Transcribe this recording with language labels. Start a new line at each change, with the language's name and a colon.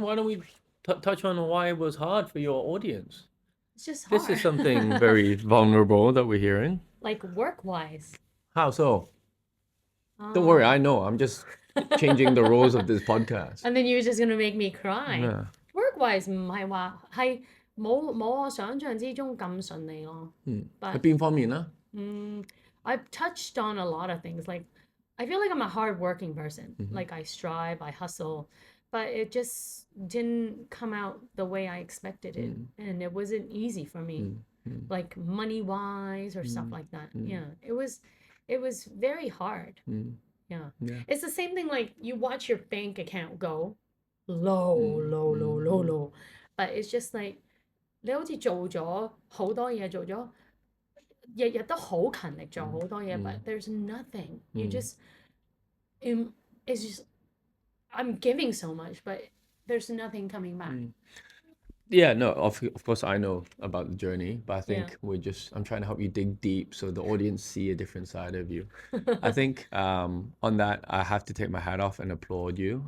English: Why don't we touch on why it was hard for your audience? It's just hard. This is something very vulnerable that we're hearing. Like work-wise. How so? Don't worry, I know. I'm just changing the rules of this podcast. And then you're just gonna make me cry. Yeah.
Cantonese: Work-wise 唔係話係冇我想象之中咁順利咯。喺邊方面呢？
English: I've touched on a lot of things. Like, I feel like I'm a hard-working person. Like, I strive, I hustle, but it just didn't come out the way I expected it. And it wasn't easy for me, like money-wise or stuff like that. Yeah, it was very hard. Yeah. It's the same thing, like, you watch your bank account go low. But it's just like,
Cantonese: 你好似做咗好多嘢，做咗日日都好勤力做好多嘢，
English: but there's nothing. You just, it's just, I'm giving so much, but there's nothing coming back. Yeah, no, of course I know about the journey, but I think Yeah. I'm trying to help you dig deep so the audience see a different side of you. I think on that, I have to take my hat off and applaud you.